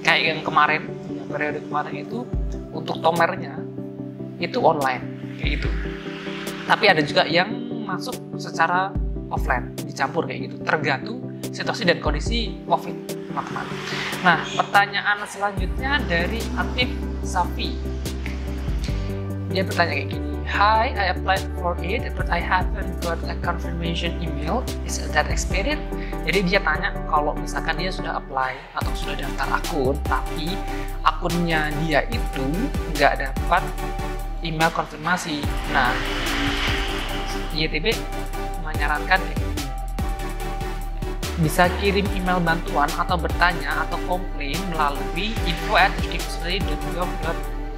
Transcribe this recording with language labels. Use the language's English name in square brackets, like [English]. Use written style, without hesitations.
[Indonesian] Kayak yang kemarin, periode kemarin itu untuk tomernya itu online kayak gitu. Tapi ada juga yang masuk secara offline, dicampur kayak gitu, tergantung situasi dan kondisi COVID, teman-teman. Nah, pertanyaan selanjutnya dari Atif Safi. Dia bertanya kayak gini. [English] Hi, I applied for it, but I haven't got a confirmation email. Is that expired? [Indonesian] Jadi dia tanya kalau misalkan dia sudah apply atau sudah daftar akun, tapi akunnya dia itu nggak dapat email konfirmasi. Nah, YTB menyarankan bisa kirim email bantuan atau bertanya atau komplain melalui info@turkishuniversity.gov.id.